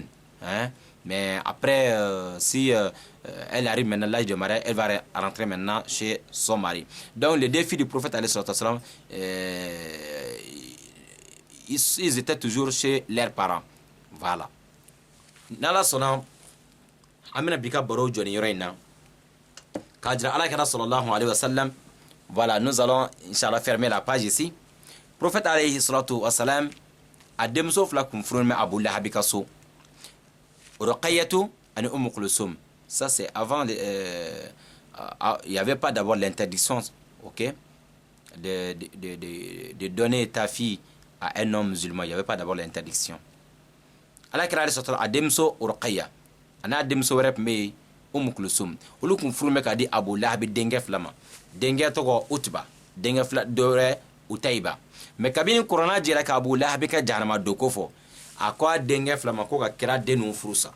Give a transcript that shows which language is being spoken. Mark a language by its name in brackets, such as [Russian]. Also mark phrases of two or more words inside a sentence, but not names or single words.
[French] Hein? Mais après, si elle arrive maintenant à l'âge de mariage, elle va rentrer maintenant chez son mari. Donc les deux filles du prophète [Arabic] عليه الصلاة والسلام, [French] ils étaient toujours chez leurs parents. Voilà. [Bambara] n'ala sɔnna an bɛna bi ka baro jɔ nin yɔrɔ in na k'a jira alakira [Arabic] صلى الله عليه وسلم. [French] Voilà, nous allons inchallah fermer la page ici. [Bambara] Prophète [Arabic] عليه الصلاة والسلام [Bambara] a denmuso fila kun furu mɛ Abu Lahabi ka so, Ruqayyatu ani Umm Kulsum. [French] Ça c'est avant il y avait pas d'abord l'interdiction, OK, de donner ta fille à un homme musulman. Il y avait pas d'abord l'interdiction. [Bambara] Alakira [Arabic] عليه الصلاة [Bambara] a denmuso Ruqayya ana denmuso wɛrɛ tun bɛ yen Umm Kulsum. Olu kun furu mɛ ka di Abu Lahabi denkɛ fila ma. Denkɛ tɔgɔ Utba, denkɛ fila dɔ wɛrɛ Utayba. Mais kabini korona jɛra ka Abu Lahabi ka jahanama don ko fɔ, a ko a denkɛ fila ma ko ka kira den ninnu furu sa.